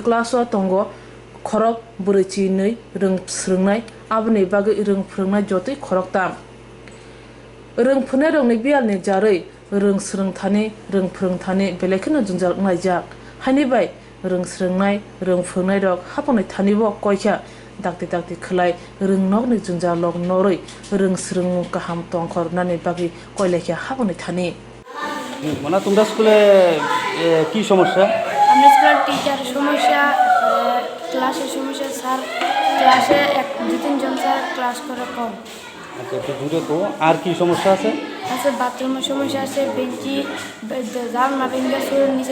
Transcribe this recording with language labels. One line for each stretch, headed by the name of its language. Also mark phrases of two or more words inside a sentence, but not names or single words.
Kok Borok: class o tongo khorok brui nei rungsrungnai abuni bagui rungfrungnai jotoi khorok tam rungphune rong ni bial ni jaroi rungsrung thani rungfrung thani belekino jungjal ngaijak hani bai rungsrungnai rungfrungnai rok haponi thani bo koikha dakti khlai rungnok ni jungjal lok noroi rungsrung kaham tongkhor nani bagi koilekha haponi thani
Bangla: মানে তোমরা স্কুলে কি সমস্যা? আমরা স্কুলের টিচার সমস্যা, ক্লাসের সমস্যা, স্যার ক্লাসে দু তিনজন স্যার ক্লাস করে কম। আচ্ছা একটু দূরে তো আর কি সমস্যা আছে? আছে বাথরুমের সমস্যা আছে, বেঞ্চি জানলা ভেঙে শুয়ে নিচে।